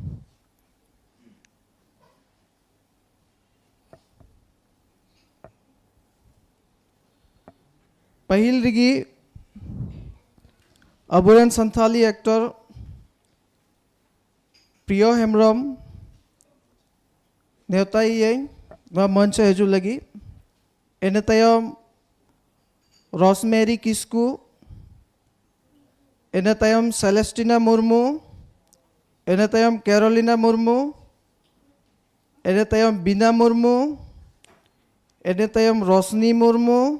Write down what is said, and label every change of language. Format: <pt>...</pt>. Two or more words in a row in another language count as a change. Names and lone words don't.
<sat>पहिल रिगी अबुरेन संथाली एक्टर प्रियो हेम्ब्रम नेवताई मंच हेजू लगी। एने तयम रोसमेरी किस्कू, एने तयम सेलेस्टिना मुर्मू, एने तयम कैरोलिना मुर्मू, एने तयम बीना मुर्मू, एने तयम रोशनी मुर्मू,</sat>